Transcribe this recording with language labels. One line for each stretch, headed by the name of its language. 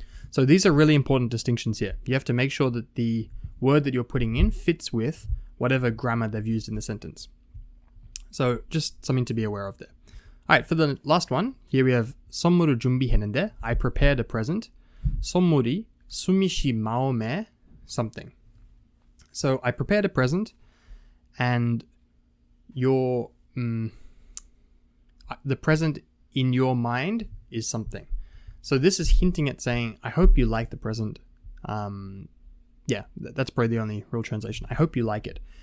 English: So these are really important distinctions here. You have to make sure that the word that you're putting in fits with whatever grammar they've used in the sentence. So just something to be aware of there. Alright, for the last one, here we have
Korean: 선물을 준비했는데,
English: I prepared a present.
Korean: 선물이 수미 씨 마음에 something.
English: So I prepared a present, and the present in your mind is something. So this is hinting at saying, I hope you like the present. That's probably the only real translation. I hope you like it.